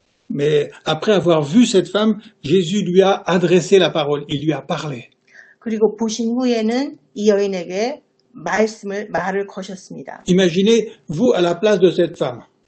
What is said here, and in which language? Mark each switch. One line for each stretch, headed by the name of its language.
French: Mais après avoir vu cette femme, Jésus lui a adressé la parole, il lui a parlé.
Korean: 그리고 보신 후에는 이 여인에게 말을 거셨습니다.
French: Imaginez, vous, à la place de cette femme.